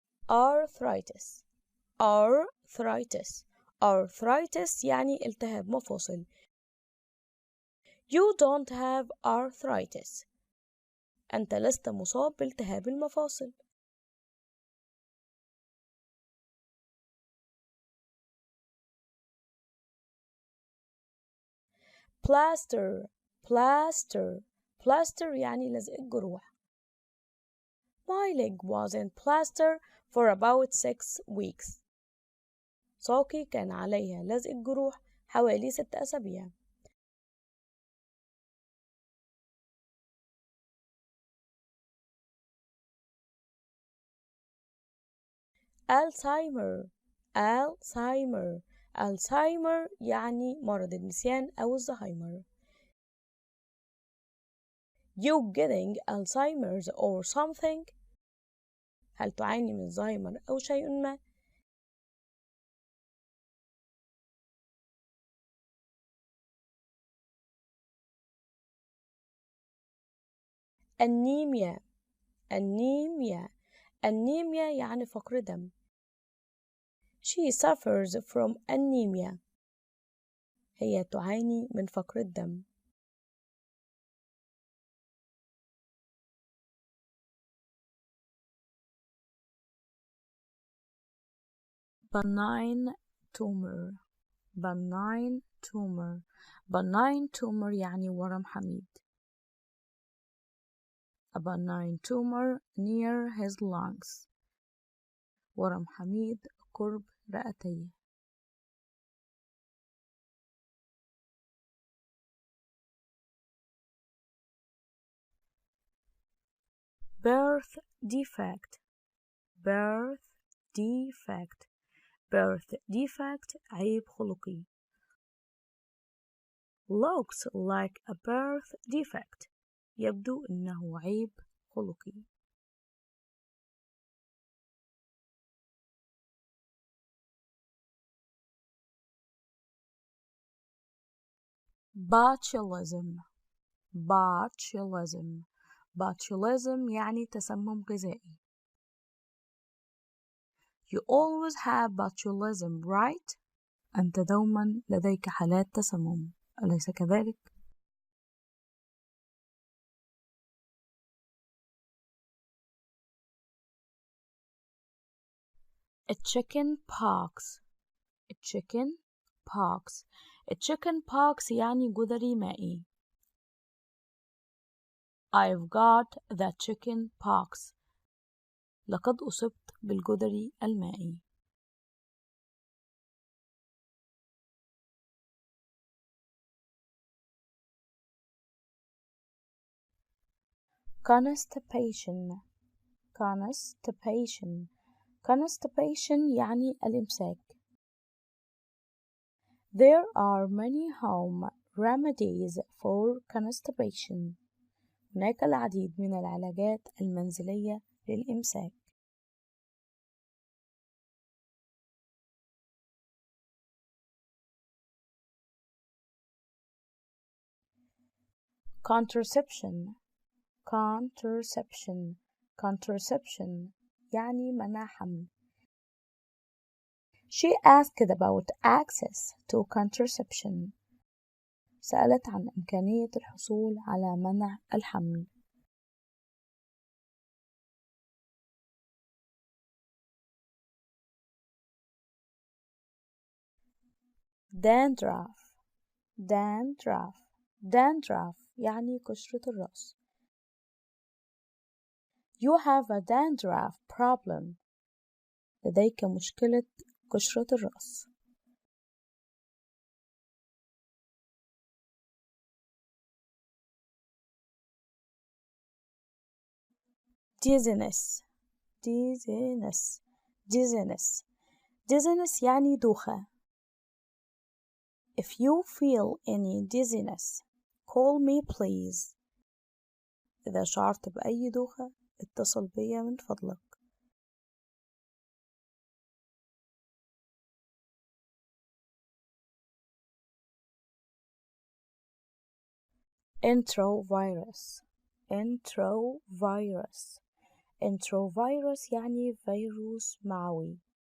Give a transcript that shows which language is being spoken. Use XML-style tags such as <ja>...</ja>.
<en>Arthritis. Arthritis.</en> <ar>Arthritis يعني التهاب مفاصل.</ar> <en>You don't have arthritis.</en> <ar>أنت لست مصاب بالتهاب المفاصل.</ar> <en>Plaster. Plaster.</en> <ar>Plaster يعني لزق الجروح.</ar> <en>My leg was in plaster for about 6 weeks.</en> <ar>ساقي كان عليها لزق الجروح حوالي 6 أسابيع.</ar> <en>Alzheimer. Alzheimer.</en> <ar>Alzheimer يعني مرض النسيان أو الزهايمر.</ar> <en>You getting Alzheimer's or something?</en> <ar>هل تعاني من الزهايمر أو شيء ما؟ أنيميا. أنيميا. أنيميا يعني فقر دم.</ar> <en>She suffers from anemia.</en> <ar>هي تعاني من فقر الدم.</ar> <en>Benign tumor. Benign tumor.</en> <ar>Benign tumor يعني ورم حميد.</ar> <en>A benign tumor near his lungs.</en> <ar>ورم حميد قرب رئتيه.</ar> <en>Birth defect birth defect birth defect</en> <ar>عيب خلقي.</ar> <en>looks like a birth defect</en> <ar>يبدو إنه عيب خلقي.</ar> <en>botulism botulism botulism</en> <ar>يعني تسمم غذائي.</ar> <en>You always have botulism, right?</en> <ar>أنت دوما لديك حالات تسمم، أليس كذلك؟</ar> <en>chicken pox chicken pox chicken pox</en> <ar>يعني جدري مائي.</ar> <en>I've got the chicken pox</en> <ar>لقد أصبت بالجدري المائي.</ar> <en>constipation constipation constipation</en> <ar>يعني الإمساك.</ar> <en>There are many home remedies for constipation.</en> <ar>هناك العديد من العلاجات المنزلية للإمساك.</ar> <en>contraception contraception contraception</en> <ar>يعني منع حمل.</ar> <en>She asked about access to contraception.</en> <ar>سألت عن إمكانية الحصول على منع الحمل.</ar> <en>dandruff dandruff dandruff</en> <ar>يعني قشرة الرأس.</ar> <en>You have a dandruff problem.</en> <ar>لديك مشكلة قشرة الرأس.</ar> <en>dizziness dizziness dizziness dizziness</en> <ar>يعني دوخة.</ar> <en>If you feel any dizziness, call me please.</en> <ar>إذا شعرت بأي دوخة اتصل بي من فضلك.</ar> <en>enterovirus enterovirus enterovirus</en> <ar>يعني فيروس معوي.</ar>